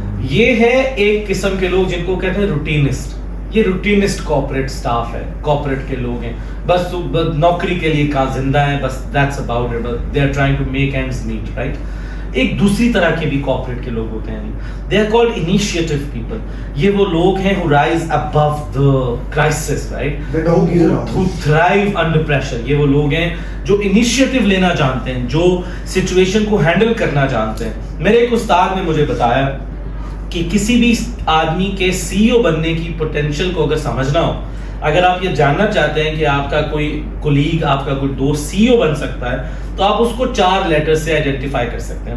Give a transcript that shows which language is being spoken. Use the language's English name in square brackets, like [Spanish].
[Urdu] یہ ہے ایک قسم کے لوگ جن کو کہتے ہیں روٹینسٹ. یہ روٹینسٹ کارپوریٹ سٹاف ہے, کارپوریٹ کے لوگ ہیں, بس نوکری کے لیے کہاں زندہ ہیں, بس [English] that's about it, they are trying to make ends meet, right? [Urdu] ایک دوسری طرح کے بھی کارپوریٹ کے لوگ ہوتے ہیں, [English] they are called initiative people. [Urdu] یہ وہ لوگ ہیں [English] who rise above the crisis, right? who thrive under pressure. [Urdu] یہ وہ لوگ ہیں جو initiative لینا جانتے ہیں, جو سچویشن کو ہینڈل کرنا جانتے ہیں. میرے ایک استاد نے مجھے بتایا کہ کسی بھی آدمی کے سی او بننے کی پوٹینشیل کو اگر سمجھنا ہو, اگر آپ یہ جاننا چاہتے ہیں کہ آپ کا کوئی کولیگ, آپ کا کوئی دوست سی او بن سکتا ہے, تو آپ اس کو 4 لیٹر سے آئیڈینٹیفائی کر سکتے ہیں.